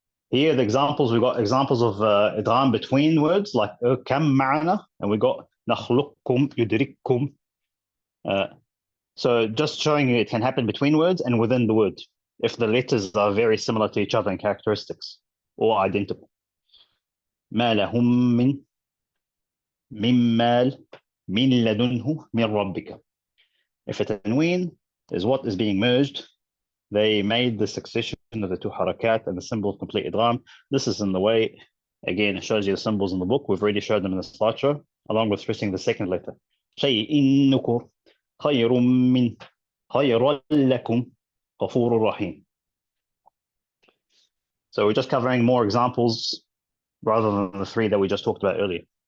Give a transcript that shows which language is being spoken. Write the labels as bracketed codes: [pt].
[en] Here, the examples, we got examples of idgham between words, like kam ma'ana, and we got nakhluqkum, yudrikkum. So just showing you it can happen between words and within the word, if the letters are very similar to each other in characteristics or identical. [ar] ما لهم من مال من لدنه من ربك. [en] If a tanween is what is being merged, they made the succession of the two harakat and the symbol of complete idgham. This is in the way, again, it shows you the symbols in the book. We've already showed them in the slideshow, along with stressing the second letter. [ar] شيء نكر خير من خير لكم غفور رحيم. [en] So we're just covering more examples rather than the three that we just talked about earlier.